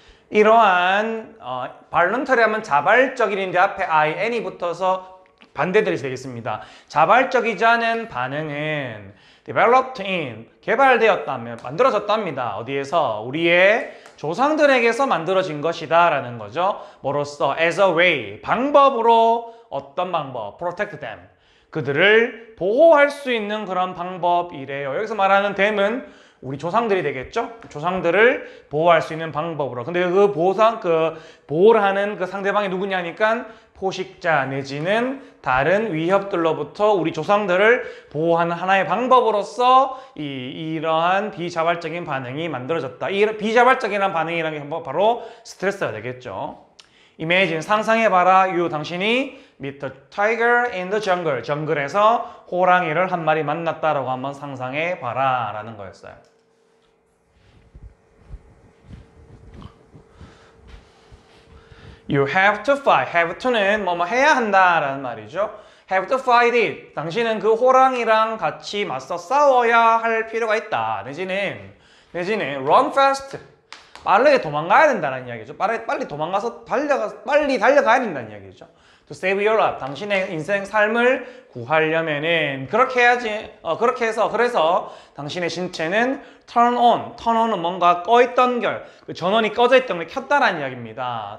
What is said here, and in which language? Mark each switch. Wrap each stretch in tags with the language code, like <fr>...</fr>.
<ko>이러한 발론터리 하면 자발적인인데 앞에 in이 붙어서 반대들이 되겠습니다. 자발적이지 않은 반응은</ko> <en>developed in,</en> <ko>개발되었다면 만들어졌답니다. 어디에서? 우리의 조상들에게서 만들어진 것이다 라는 거죠. 뭐로써?</ko> <en>as a way,</en> <ko>방법으로. 어떤 방법?</ko> <en>protect them,</en> <ko>그들을 보호할 수 있는 그런 방법이래요. 여기서 말하는 them은 우리 조상들이 되겠죠? 조상들을 보호할 수 있는 방법으로. 근데 보호를 하는 그 상대방이 누구냐니까 포식자 내지는 다른 위협들로부터 우리 조상들을 보호하는 하나의 방법으로서 이러한 비자발적인 반응이 만들어졌다. 이 비자발적인 반응이라는 게 바로 스트레스가 되겠죠. Imagine, 상상해봐라. 당신이</ko> <en>meet the tiger in the jungle.</en> <ko>정글에서 호랑이를 한 마리 만났다라고 한번 상상해 봐라 라는 거였어요.</ko> <en>You have to fight.</en> <ko>have to는 뭐뭐 해야 한다라는 말이죠.</ko> <en>have to fight it.</en> <ko>당신은 그 호랑이랑 같이 맞서 싸워야 할 필요가 있다. 내지는</ko> <en>run fast.</en> <ko>빠르게 도망가야 된다는 이야기죠. 빨리 도망가서 빨리 달려가야 된다는 이야기죠.</ko> <en>To save your life.</en> <ko>당신의 인생 삶을 구하려면은 그렇게 해야지. 그래서 당신의 신체는 turn on. turn on은 뭔가 꺼있던 그 전원이 꺼져 있던 걸 켰다라는 이야기입니다.</ko>